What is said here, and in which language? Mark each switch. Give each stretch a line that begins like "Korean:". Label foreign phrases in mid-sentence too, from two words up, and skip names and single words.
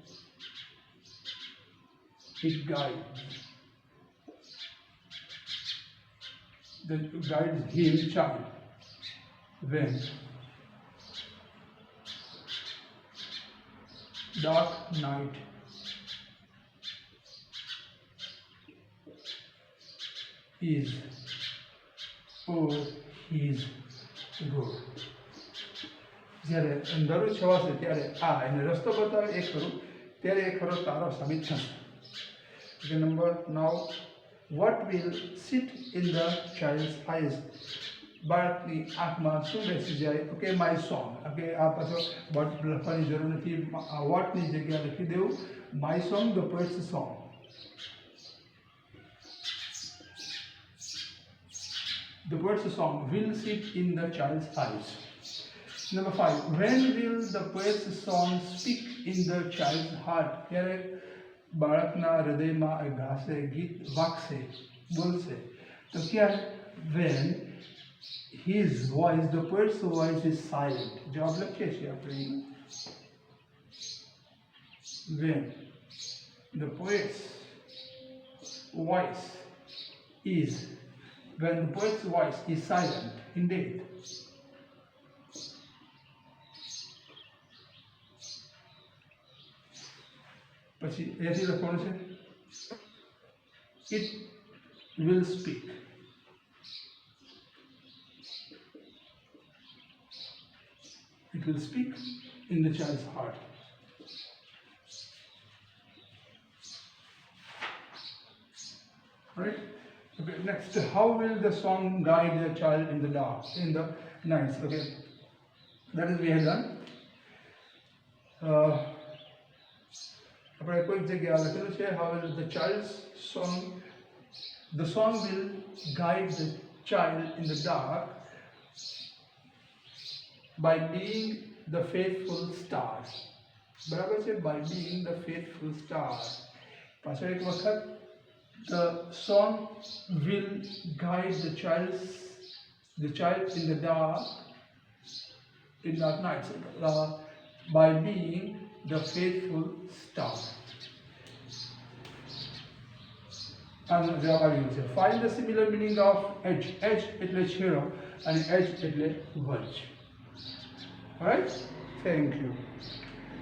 English: it guides him child, when dark night is over his road.
Gujarati: જ્યારે અંધારું છવાશે ત્યારે એને રસ્તો બતાવે એ ખરું, ત્યારે એ ખરો તારો સાબિત થશે.
English: Okay, now what will sit in the child's eyes?
Gujarati: બાળકની આંખમાં શું બેસી જાય? ઓકે,
English: My song.
Gujarati: ઓકે, આ પાછો વોટ લખવાની જરૂર નથી, વોટની જગ્યા લખી દેવું.
English: My song, the poet's song. The poet's song will sit in the child's eyes. Number 5, when will the poet's song speak in the child's heart?
Gujarati: ત્યારે બાળકના હૃદયમાં ગાશે, ગીત વાગશે, બોલશે. તો ક્યારે?
English: when his voice, the poet's voice is silent.
Gujarati: જવાબ લખીએ છીએ આપણે.
English: when the poet's voice is silent indeed.
Gujarati: પછી એથી લખવાનું છે
English: it will speak. It will speak in the child's heart. Right? Okay, next, how will the song guide the child in the dark, in the nights? Okay, that is we have done.
Gujarati: આપણે કોઈક જગ્યાએ લખેલું છે
English: how will the song will guide the child in the dark by being the faithful star.
Gujarati: બરાબર છે,
English: by being the faithful star.
Gujarati: પાછળ એક વખત
English: the song will guide the child in the dark nights by being the faithful star.
Gujarati: And જવાબ આવી ગયો છે.
English: Find the similar meaning of edge.
Gujarati: Edge એટલે છેડો અને edge એટલે વચ.
English: Alright? Thank you.